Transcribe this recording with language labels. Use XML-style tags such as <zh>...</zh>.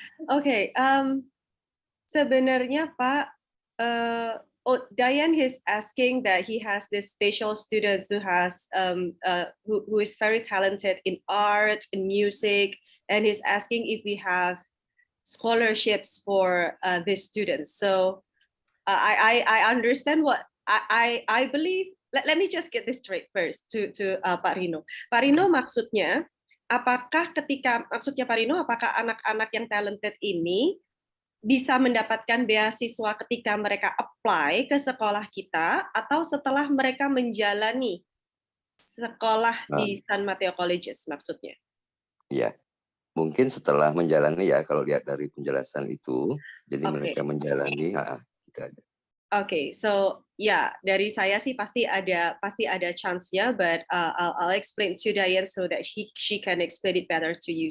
<en>Okay,</en> <id>sebenarnya Pak,</id> <en>Dayan is asking that he has this special students who has who is very talented in art, in music, and he's asking if we have scholarships for these students. So I understand what I believe. Let me just get this straight first to Pak Rino.</en> <id>Pak Rino maksudnya. Apakah maksudnya Pak Rino, apakah anak-anak yang talented ini bisa mendapatkan beasiswa ketika mereka apply ke sekolah kita atau setelah mereka menjalani sekolah di San Mateo Colleges maksudnya? Iya, mungkin setelah menjalani ya kalau lihat dari penjelasan itu, jadi mereka menjalani.</id> <en>Okay, so</en> <id>dari saya sih pasti ada chance-nya,</id> <en>but I'll explain to Dayan so that she can explain it better to you.</en>